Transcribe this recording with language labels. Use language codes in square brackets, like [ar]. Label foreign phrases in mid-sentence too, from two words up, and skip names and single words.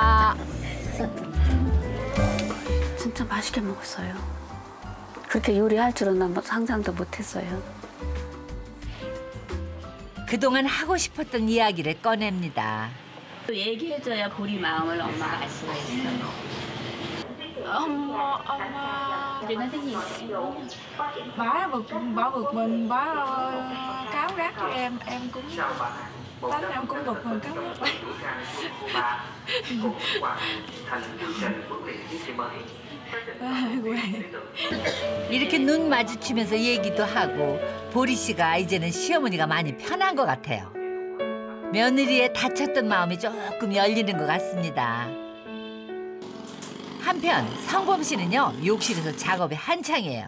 [ko] 진짜 맛있게 먹었어요. 그렇게 요리할 줄은 난 상상도 못했어요. 그동안 하고 싶었던 이야기를 꺼냅니다. 또 얘기해줘야 보리 마음을 엄마가 알 수가 있어요. [vi] Ông Chị nói cái gì? bả bực mình, bả cáu gắt với em cũng tánh em cũng bực mình cáu gắt. [ko] 이렇게 눈 마주치면서 얘기도 하고 보리 씨가 이제는 시어머니가 많이 편한 것 같아요. 며느리의 다쳤던 마음이 조금 열리는 것 같습니다. 한편 성범 씨는요, 욕실에서 작업이 한창이에요.